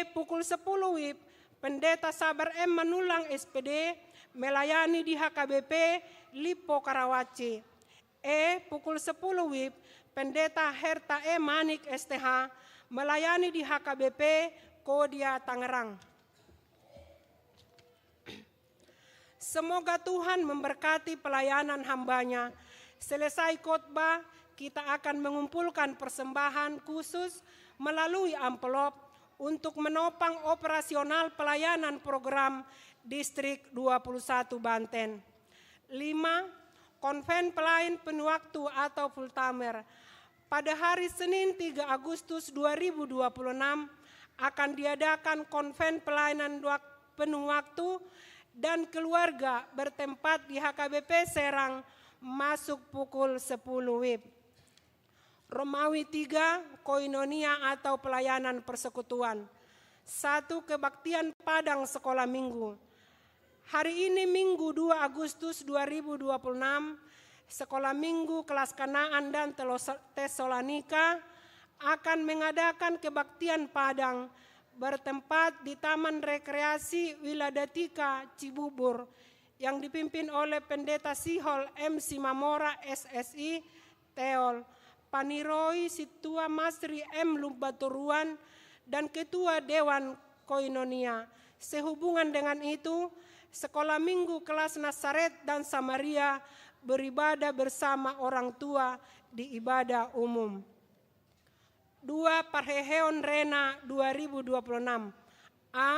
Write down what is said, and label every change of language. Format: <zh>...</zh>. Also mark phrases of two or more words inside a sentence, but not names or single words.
<id>Pukul 10 WIB Pendeta Sabar M. Manulang SPD melayani di HKBP Lipo Karawaci. E. Pukul 10 WIB Pendeta Herta E. Manik STH melayani di HKBP Kodia Tangerang. Semoga Tuhan memberkati pelayanan hamba-Nya. Selesai khotbah, kita akan mengumpulkan persembahan khusus melalui amplop untuk menopang operasional pelayanan program Distrik 21 Banten. 5. Konven pelayan penuh waktu atau</id> <en>full timer.</en> <id>Pada hari Senin 3 Agustus 2026 akan diadakan konven pelayanan penuh waktu dan keluarga bertempat di HKBP Serang masuk pukul 10 WIB. Romawi 3, koinonia atau pelayanan persekutuan. 1. Kebaktian Padang Sekolah Minggu. Hari ini Minggu 2 Agustus 2026, Sekolah Minggu kelas Kanaan dan Tesalonika akan mengadakan kebaktian Padang bertempat di Taman Rekreasi Wiladatika Cibubur yang dipimpin oleh Pendeta Sihol M. Simamora SSI Teol, Paniroi Situa Masri M. Lumbaturuan, dan Ketua Dewan Koinonia. Sehubungan dengan itu, Sekolah Minggu kelas Nazaret dan Samaria beribadah bersama orang tua di ibadah umum. 2. Parheheon Rena 2026. A.</id>